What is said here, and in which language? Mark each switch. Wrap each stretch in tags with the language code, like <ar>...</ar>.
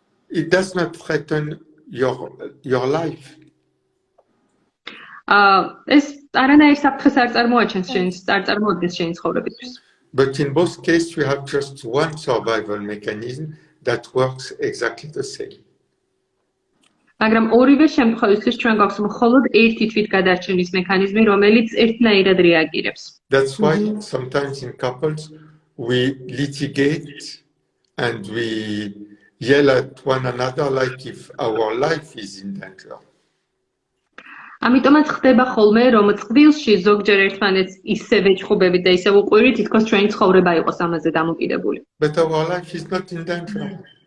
<en>it does not threaten your life.</en> <ka>ეს არანაირ საფრთხეს არ წარმოაჩენს შენი ცხოვრებისთვის.</ka> <en>But in both cases, we have just one survival mechanism that works exactly the same.</en> <ka>მაგრამ ორივე შემთხვევისთვის ჩვენ გვაქვს მხოლოდ ერთი თვითგადარჩენის მექანიზმი, რომელიც ერთნაირად რეაგირებს.</ka> <en>That's why sometimes in couples we litigate and we yell at one another like if our life is in danger.</en> <ka>ამიტომაც ხდება ხოლმე, რომ წყვილში ზოგჯერ ერთმანეთს ისევე ჭხუბებით და ისევ უყვირით, თითქოს ჩვენი ცხოვრება იყოს ამაზე დამოკიდებული.</ka> <en>But our life is not in danger.</en>